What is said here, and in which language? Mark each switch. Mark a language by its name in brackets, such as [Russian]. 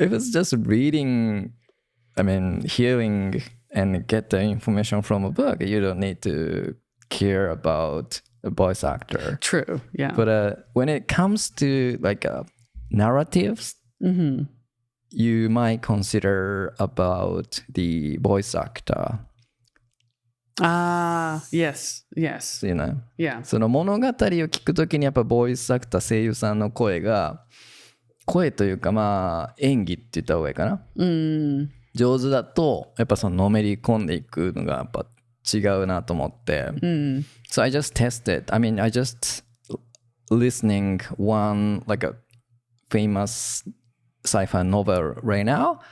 [English] If it's just reading, hearing and get the information from a book, you don't need to care about a voice actor. True. Yeah. But when it comes to narratives, you might consider about the voice actor. Yes. Yeah. [Japanese] その物語を聞くときにやっぱボイスアクター声優さんの声というか演技って言った方がいいかな。上手だとやっぱそののめり込んでいくのがやっぱ違うなと思って。 [English] So I just tested. I just listening one a famous sci-fi novel right now.